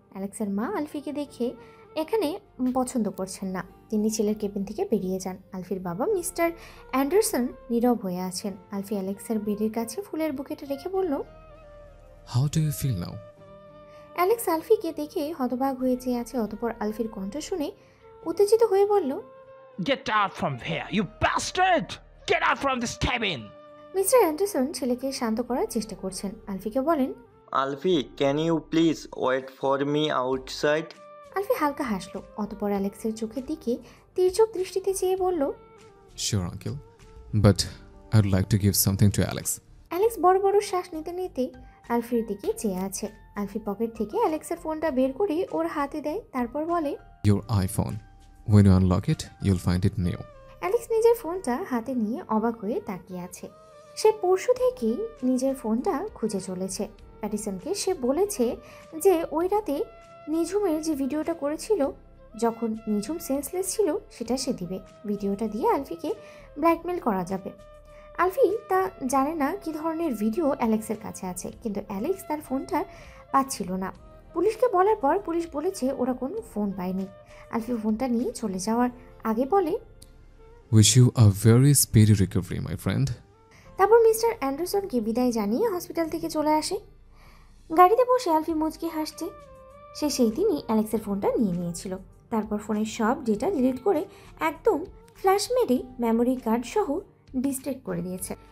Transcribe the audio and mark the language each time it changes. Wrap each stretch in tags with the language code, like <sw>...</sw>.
<bn>অ্যালেক্সের মা আলফিকে দেখে এখানে পছন্দ করছেন না, তিনি ছেলের কেবিন থেকে বেরিয়ে যান। আলফির বাবা মিস্টার অ্যান্ডারসন নীরব হয়ে আছেন। আলফি অ্যালেক্সের বেডের কাছে ফুলের বুকেটা রেখে বলল,</bn> <en>How do you feel now?</en> <bn>Alex আলফিকে দেখে হতবাক হয়ে চেয়ে আছে। অতঃপর আলফির কণ্ঠ শুনে উত্তেজিত হয়ে বলল,</bn> <en>Get out from here, you bastard! Get out from this cabin!</en> <bn>Mister Anderson ছেলেকে শান্ত করার চেষ্টা করছেন। আলফিকে বলেন,</bn> <en>Alfie, can you please wait for me outside?</en> <bn>আলফি হালকা হাসলো। অতঃপর অ্যালেক্সের চোখের দিকে তীর্যক দৃষ্টিতে চেয়ে বলল,</bn> <en>Sure, uncle. But I'd like to give something to Alex.</en> <bn>Alex বড় বড় শ্বাস নিতে নিতে আলফির দিকে চেয়ে আছে। আলফি পকেট থেকে অ্যালেক্সের ফোনটা বের করে ওর হাতে দেয়, তারপর বলে,</bn> <en>Your iPhone. When you unlock it, you'll find it new.</en> <bn>Alex নিজের ফোনটা হাতে নিয়ে অবাক হয়ে তাকিয়ে আছে। সে পরশু থেকেই নিজের ফোনটা খুঁজে চলেছে। প্যাটিসনকে সে বলেছে যে ওই রাতে নিঝুমের যে ভিডিওটা করেছিল যখন নিঝুম সেন্সলেস ছিল, সেটা সে দিবে। ভিডিওটা দিয়ে আলফিকে ব্ল্যাকমেল করা যাবে। আলফি তা জানে না কী ধরনের ভিডিও অ্যালেক্সের কাছে আছে, কিন্তু অ্যালেক্স তার ফোনটা পাচ্ছিল না। পুলিশকে বলার পর পুলিশ বলেছে ওরা কোনো ফোন পায়নি। আলফি ফোনটা নিয়ে চলে যাওয়ার আগে বলে,</bn> <en>Wish you a very speedy recovery, my friend.</en> <bn>তারপর মিস্টার অ্যান্ডারসনকে বিদায় জানিয়ে হসপিটাল থেকে চলে আসে। গাড়িতে বসে আলফি মুচকি হাসছে। সে সেই দিনই অ্যালেক্সের ফোনটা নিয়ে নিয়েছিল। তারপর ফোনের সব ডেটা ডিলিট করে একদম ফ্ল্যাশ মেরে মেমোরি কার্ড সহ ডিস্ট্রেক্ট করে দিয়েছে।</bn>